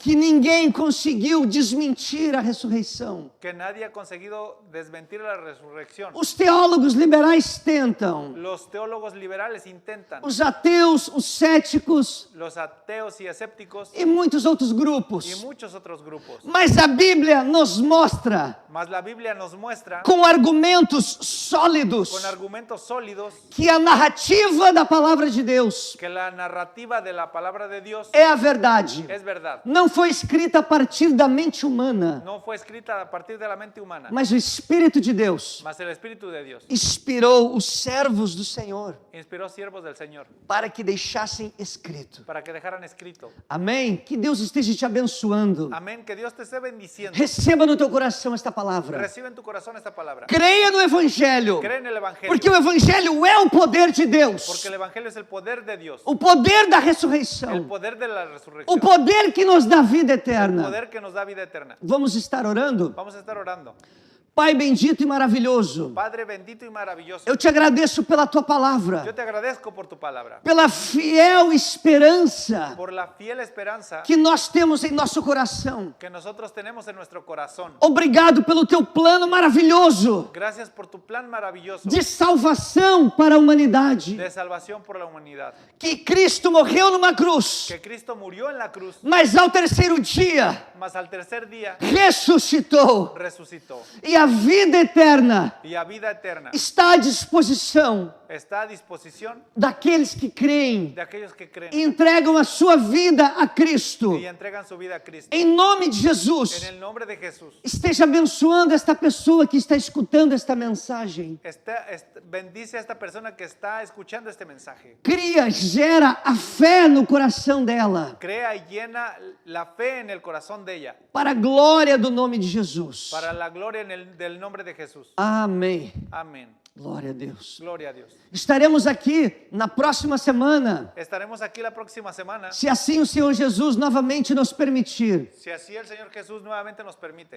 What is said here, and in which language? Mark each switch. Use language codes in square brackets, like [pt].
[pt] que ninguém conseguiu desmentir a ressurreição. [es] que nadie ha conseguido desmentir la resurrección. [pt] Os teólogos liberais tentam. [es] Los teólogos liberales intentan, [pt] Os ateus, os céticos [es] los ateos y escépticos [pt] e muitos outros [es] y [pt] grupos. [es] muchos otros grupos. [pt] Mas a Bíblia nos mostra [es] Mas la Biblia nos muestra [pt] com argumentos sólidos [es] con argumentos sólidos [pt] que a narrativa da palavra de Deus [es] que la narrativa de la palabra de Dios [pt] é a verdade. [es] es verdad. [pt] Não foi escrita a partir da mente humana, [es] No fue escrita a partir de la mente humana, [pt] mas o Espírito de Deus [es] mas el Espíritu de Dios [pt] inspirou os servos do Senhor [es] inspiró siervos del Señor [pt] para que deixassem escrito. [es] para que dejaran escrito. [pt] Amém? Que Deus esteja te abençoando. [es] Amén. Que Dios te esté bendiciendo. diciendo. [pt] Receba no teu coração esta palavra. [es] Recibe en tu corazón esta palabra. [pt] Creia no Evangelho. [es] Cree en el Evangelio. [pt] Porque o Evangelho é o poder de Deus. [es] Porque el Evangelio es el poder de Dios. [pt] O poder da [es] El [pt] ressurreição. [es] poder de la [pt] O [es] resurrección. [pt] poder que nos dá vida [es] El [pt] eterna. [es] poder que nos da vida eterna. [pt] Vamos estar orando? [es] Vamos a estar orando. [pt] Pai bendito e maravilhoso, [es] Padre bendito y maravilloso. [pt] eu te agradeço pela tua palavra, [es] Yo te agradezco por tu palabra. [pt] pela fiel esperança [es] Por la fiel esperanza [pt] que nós temos em nosso coração. [es] que nosotros tenemos en nuestro corazón. [pt] Obrigado pelo teu plano maravilhoso [es] Gracias por tu plan maravilloso [pt] de salvação para a humanidade. [es] de salvación por la humanidad. [pt] Que Cristo morreu numa cruz, [es] Que Cristo murió en la cruz, [pt] mas ao terceiro dia [es] mas al tercer día [pt] ressuscitou. [es] resucitó. [pt] E a vida eterna [es] Y a vida eterna [pt] está à disposição [es] está a disposición [pt] daqueles que creem [es] de aquellos que creen [pt] e entregam a sua vida a Cristo. [es] y entregan su vida a Cristo. [pt] Em nome de Jesus, [es] el nombre de Jesús. [pt] esteja abençoando esta pessoa que está escutando esta mensagem. [es] Bendice a esta persona que está escuchando este mensaje. [pt] Cria, gera a fé no coração dela, [es] Crea y llena la fe en el corazón de ella, [pt] para a glória do nome de Jesus. [es] para la gloria del nombre de Jesús. [pt] Amém. [es] Amén. [pt] Glória a Deus. [es] Gloria a Dios. [pt] Estaremos aqui na próxima semana, [es] Estaremos aquí la próxima semana, [pt] se assim o Senhor Jesus novamente nos permitir. [es] si así el Señor Jesús nuevamente nos permite.